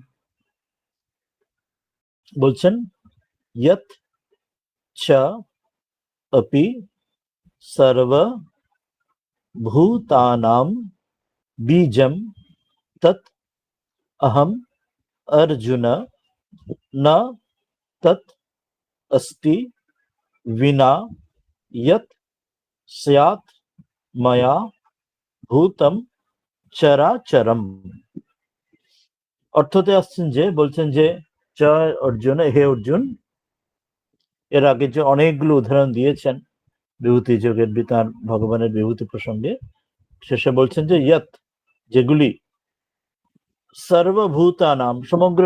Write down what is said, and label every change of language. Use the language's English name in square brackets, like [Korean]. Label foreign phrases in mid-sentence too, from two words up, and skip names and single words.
[Sanskrit] বলছেন यत् च अपि सर्वभूतानां बीजं तत् अहम अर्जुन न तत् अस्ति विना यत् स्यात् मया भूतम चराचरम। [Bangla] অর্থতে আসছেন যে, বলছেন যে চ অর্জুন, হে অর্জুন, এর আগে যে অনেকগুলো উদাহরণ দিয়েছেন বিভূতি যোগের বিতান ভগবানের বিভূতি প্রসঙ্গে, শেষে বলছেন যে ইয়ত, যেগুলি সর্বভূতানাম, সমগ্র